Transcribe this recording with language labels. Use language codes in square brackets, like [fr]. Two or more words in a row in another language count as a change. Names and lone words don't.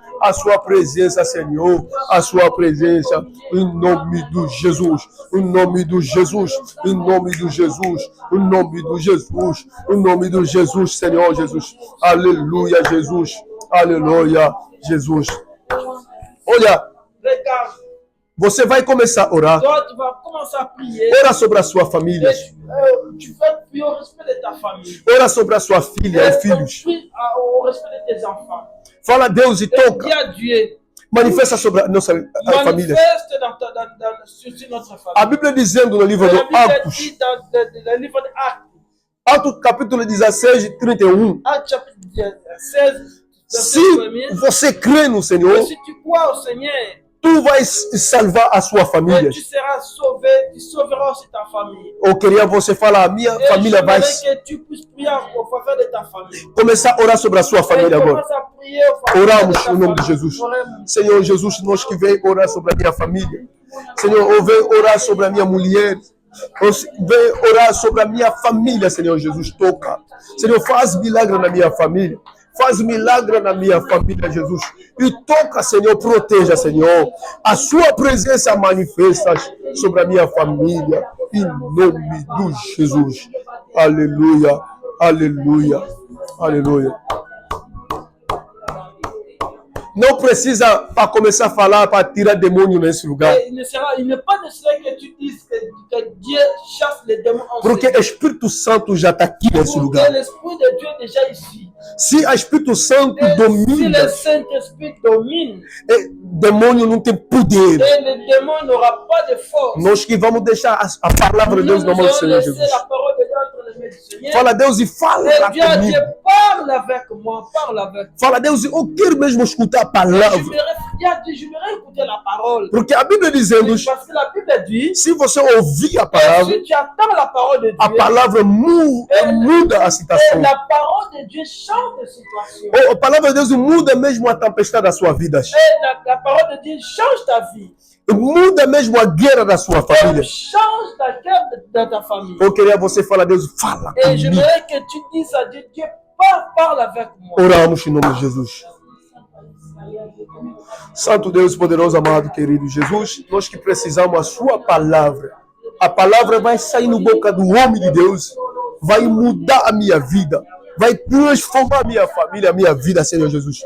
[pt] A sua presença, Senhor, a sua presença, em nome de Jesus, em nome de Jesus, em nome de Jesus, em nome de Jesus, em nome de Jesus, Senhor Jesus, aleluia, Jesus, aleluia, Jesus. Olha, [fr] Regarde, [pt] você vai começar a orar. [fr] toi, tu vas commencer à prier. [pt] Ora sobre a sua família. [fr] Et tu vas prier au respect de ta famille. [pt] Ora sobre a sua filha ou filhos. [fr] Prie au respect de tes enfants. [pt] Fala a Deus e [fr] Et [pt] toca. [fr] dis à Dieu, [pt] Manifesta sobre a nossa família. [fr] manifeste sur notre famille. [pt] A Bíblia dizendo no livro [fr] La [pt] de [fr] Bible [pt] Atos, [fr] dit dans le livre d'Actes, [pt] Atos capítulo 16, 31. [fr] Actes chapitre 16, [pt] Se [fr] verset 1er. [pt] você crê no [fr] Et [pt] Senhor, [fr] si tu crois au Seigneur, [pt] tu vai salvar a sua família. [fr] et tu seras sauvé, tu sauveras aussi ta famille. [pt] Eu queria você falar, a minha [fr] Et [pt] família vai [fr] j'aimerais que tu puisses prier au faveur de ta famille. [pt] começar a orar sobre a sua [fr] Et [pt] família agora. [fr] commence à prier au faveur [pt] Oramos [fr] de ta [pt] no nome de [fr] famille. [pt] Jesus. Oremos. Senhor Jesus, nós que vem orar sobre a minha família. Senhor, eu venho orar sobre a minha mulher. Eu venho orar sobre a minha família, Senhor Jesus. Toca. Senhor, faz milagre na minha família. Faz milagre na minha família, Jesus. E toca, Senhor, proteja, Senhor. A sua presença manifesta sobre a minha família. Em nome de Jesus. Aleluia, aleluia, aleluia. Não precisa para começar a falar para tirar demônio nesse lugar. [fr] Et il n'est pas nécessaire que tu dises que Dieu chasse les démons en [pt] Porque o Espírito Santo já está aqui nesse Porque lugar. [fr] l'Esprit de Dieu est déjà ici. [pt] Se o Espírito Santo [fr] Et si [pt] domina, [fr] le Saint-Esprit domine, [pt] demônio não tem poder. [fr] et le démon n'aura pas de force. [pt] Nós que vamos deixar a palavra de Deus na [fr] Nous [pt] mão do [fr] allons [pt] Senhor [fr] laisser [pt] Jesus. [fr] la parole de Dieu entre les mains du Seigneur. [pt] Fala, Deus, e fala [fr] Et Dieu, [pt] comigo. [fr] Dieu, parle avec moi, parle avec moi. [pt] Fala, Deus, eu quero mesmo escutar a palavra. [fr] J'aimerais écouter la parole. [pt] Porque a Bíblia dizendo, [fr] Parce que la Bible dit, [pt] se você ouvir a palavra, [fr] si tu attends la parole de [pt] a [fr] Dieu, [pt] palavra muda a [fr] et [pt] situação. [fr] la parole de Dieu change de situation. [pt] A palavra de Deus muda mesmo a tempestade da sua vida. [fr] Et la parole de Dieu change ta vie. [pt] Muda mesmo a guerra da sua [fr] Elle [pt] família. [fr] change la guerre de ta famille. [pt] Eu queria você falar, Deus, fala [fr] Et [pt] comigo. [fr] j'aimerais que tu dises à Dieu, Dieu, parle avec moi. [pt] Oramos em nome de Jesus. Santo Deus poderoso, amado, querido Jesus, nós que precisamos a sua palavra. A palavra vai sair no boca do homem de Deus, vai mudar a minha vida, vai transformar a minha família, a minha vida, Senhor Jesus.